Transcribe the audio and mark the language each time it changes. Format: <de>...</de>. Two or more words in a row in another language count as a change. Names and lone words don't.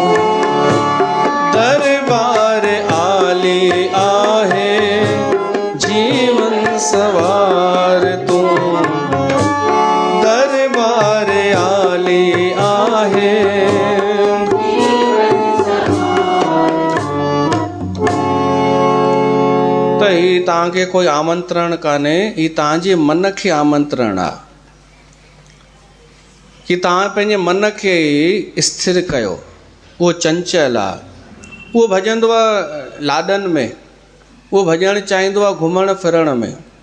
<sd>दरबार आलिया है, जीवन सवार तू, दरबार आलिया है। त ही तव्हांखे कोई आमंत्रण कान्हे, ही तव्हांजे मन खे आमंत्रण आहे कि तव्हां पंहिंजे मन खे स्थिर कयो। उहो चंचल आहे, उहो भॼंदो आहे लाॾनि में, उहो भॼणु चाहींदो आहे घुमण फिरण में।</sd>